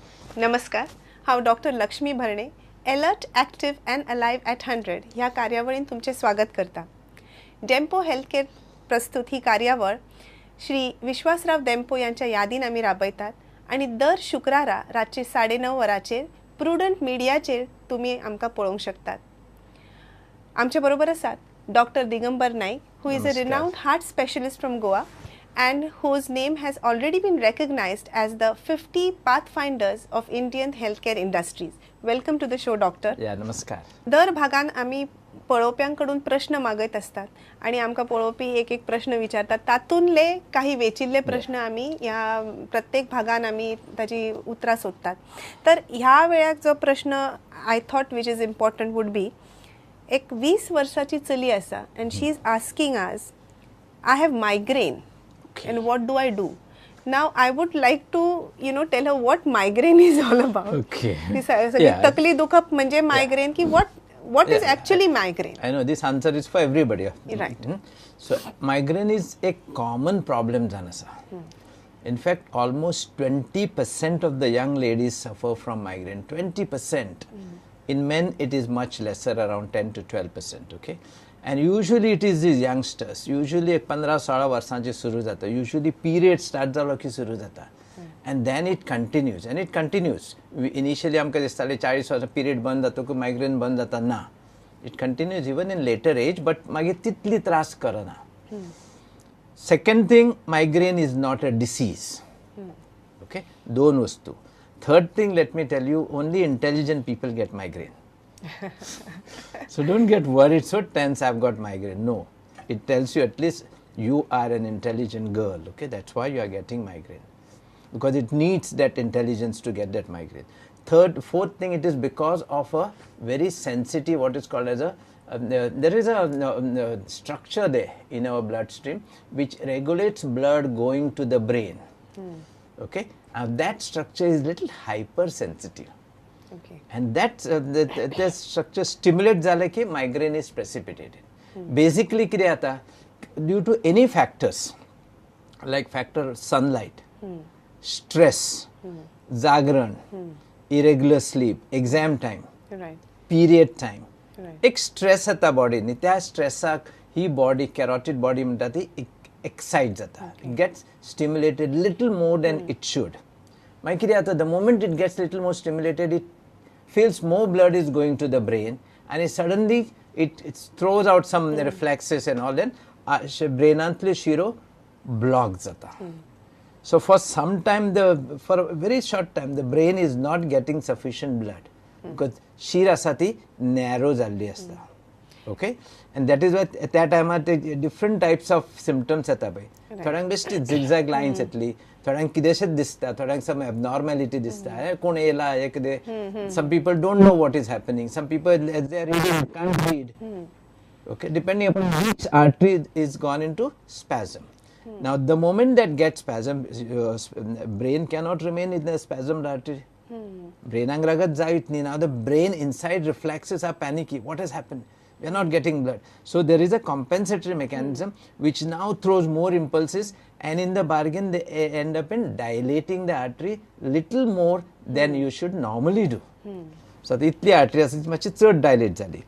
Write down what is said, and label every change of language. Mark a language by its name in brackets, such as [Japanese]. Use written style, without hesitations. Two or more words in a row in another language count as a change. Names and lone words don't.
[Konkani] नमस्कार, हांव डॉक्टर लक्ष्मी भरणे, अलर्ट, ॲक्टिव्ह अँड अलाइव्ह ॲट 100 ह्या कार्यावळीन तुमचे स्वागत करता. डेम्पो हेल्थ केअर प्रस्तुत ही कार्यावळ श्री विश्वासराव डेम्पो यांच्या यादीन आमी राबयतात आणि दर शुक्रारा रातचे 9:30 वरांचेर प्रुडंट मिडियाचेर तुमी आमकां पळोवंक शकतात. आमच्या बरोबर आसात [English] डॉक्टर दिगंबर नाईक, who is a renowned heart specialist from Goa and whose name has already been recognized as the 50 pathfinders of Indian healthcare industries. Welcome to the show, doctor. Yeah, namaskar. [Konkani] दर भागान आमी पळोवप्यांकडून प्रश्न मागत असतात आणि आमकां पळोवपी एक एक प्रश्न विचारतात. तातूंतले काही वेचिल्ले प्रश्न आमी ह्या प्रत्येक भागान आमी ताची उतरां सोदतात. तर ह्या वेळाक जो प्रश्न [English] I thought which is important would be, [Konkani] एक 20 वर्साची चली आसा [English] and she is asking us, I have migraine. And what do I do? Now I would like to, tell her what migraine is all about. Okay. [Konkani] तकली दुखप म्हणजे migraine की [English] what is actually migraine? I know this answer is for everybody. Right. So migraine is a common problem, Janasa. In fact, almost 20% of the young ladies suffer from migraine. 20%. In men, it is much lesser, around 10 to 12%. Okay. And usually it is these youngsters. [Konkani] Usually 15-16 वर्सांचे सुरू जाता. Usually [English] period start [Konkani] झालो की सुरू जाता. [English] And then it continues. [Konkani] And it continues. Initially आमकां दिसतालें 40 वर्सां period बंद जाता की migraine बंद जाता. ना. It continues even in later age, but मागीर तितली त्रास करना. [English] Second thing, migraine is not a disease. [Konkani] Okay? दोन वस्तू. [English] Third thing, let me tell you, only intelligent people get migraine. So don't get worried, so tense, I've got migraine. No, it tells you at least you are an intelligent girl. Okay, that's why you are getting migraine, because it needs that intelligence to get that migraine. Fourth thing, it is because of a very sensitive, what is called as a there is a structure there in our bloodstream which regulates blood going to the brain. Okay, now that structure is little hypersensitive. Okay. And that structure stimulates [Konkani] झालं की [English] migraine is precipitated. [Konkani] Basically किती आता, [English] due to any factors like factor sunlight, stress, जागरण, irregular sleep, exam time, Right. period time, Right. [Konkani] एक stress आता body नी, त्या stressaक ही body, [English] carotid body [Konkani] म्हणटा ती excite जाता. [English] It gets stimulated little more than it should. [Konkani] मागीर कितें जाता, [English] the moment it gets little more stimulated, it feels more blood is going to the brain, and suddenly it throws out some reflexes and all that. [Konkani] Brainantli shiro blocks jata. [English] So for some time, for a very short time, the brain is not getting sufficient blood because [Konkani] shira sati narrow jalli asta. [English] Okay, and that is why at that time different types of symptoms [Konkani] jata bai. Thodank [English] best zigzag lines [Konkani] atli. थोड्यांक कितेंशेंच दिसता, थोड्यांक [English] some abnormality [Konkani] दिसता. कोण येला हे कितें. [English] Some people don't know what is happening. Some people, as they are reading, can't read. Okay, depending upon which artery is gone into spasm. Now, the moment that gets spasm, brain cannot remain in the spasmed artery. [Konkani] Brainang ragat जायत न्ही. [English] Now, the brain inside reflexes are panicky. What has happened? We are not getting blood. So there is a compensatory mechanism which now throws more impulses, and in the bargain they end up in dilating the artery little more than you should normally do. So the itli artery is much dilate jali.